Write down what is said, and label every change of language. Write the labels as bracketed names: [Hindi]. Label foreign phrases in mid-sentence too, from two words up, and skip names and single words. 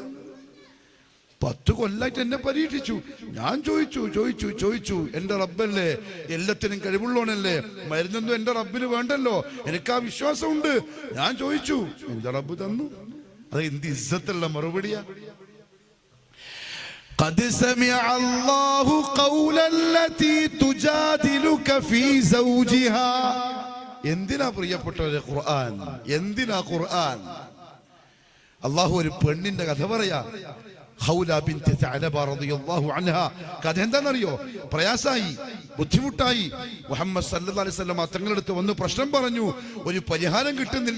[Malayalam] 10 കൊല്ലായിട്ട് എന്നെ പരീക്ഷിച്ചു. ഞാൻ ചോദിച്ചു എന്റെ റബ്ബല്ലേ, എല്ലാത്തിനും കഴിവുള്ളവനല്ലേ, മരുന്നൊന്നും എന്റെ റബ്ബിന് വേണ്ടല്ലോ, എനിക്ക് ആ വിശ്വാസമുണ്ട്. ഞാൻ ചോദിച്ചു, എന്റെ റബ്ബ് തന്നു. അത് എന്ത് ഇസ്സത്തുള്ള മറുപടിയാ. [Arabic] قد سمع الله قول التي تجادلك في زوجها. [Malayalam] എന്തിനാ പ്രിയപ്പെട്ടവരെ ഖുർആൻ, എന്തിനാ ഖുർആൻ? അല്ലാഹു ഒരു പെണ്ണിന്റെ കഥ പറയാ. ഹൗല ബിൻത് തഅലബ [Arabic] رضي الله عنها. [Malayalam] കഥ എന്താണെന്നറിയോ? പ്രയാസായി, ബുദ്ധിമുട്ടായി. മുഹമ്മദ് [Arabic] صلى الله عليه وسلم [Malayalam] തങ്ങളുടെ അടുത്ത് വന്ന് പ്രശ്നം പറഞ്ഞു, ഒരു പരിഹാരം കിട്ടുന്നില്ല.